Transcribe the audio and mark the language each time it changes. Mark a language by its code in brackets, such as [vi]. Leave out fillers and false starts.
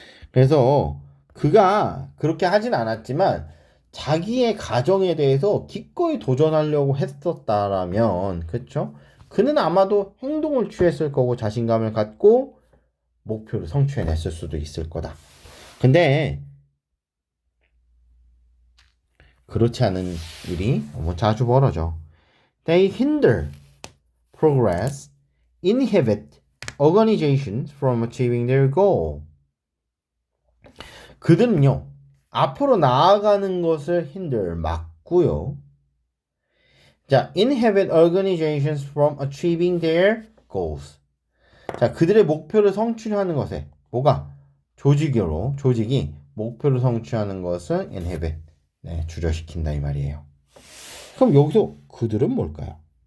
[ko] 그래서 그가 그렇게 하진 않았지만 자기의 가정에 대해서 기꺼이 도전하려고 했었다라면, 그쵸? 그는 아마도 행동을 취했을 거고 자신감을 갖고 목표를 성취해냈을 수도 있을 거다. 근데 그렇지 않은 일이 너무 자주 벌어져. [en] They hinder progress, inhibit organizations from achieving their goal. [ko] 그들은요, 앞으로 나아가는 것을 hinder, 막고요. [en] 자, inhibit organizations from achieving their goals. [ko] 자, 그들의 목표를 성취하는 것에 뭐가? 조직이 목표를 성취하는 것을 inhibit, 네, 주저시킨다 이 말이에요. 그럼 여기서 그들은 뭘까요?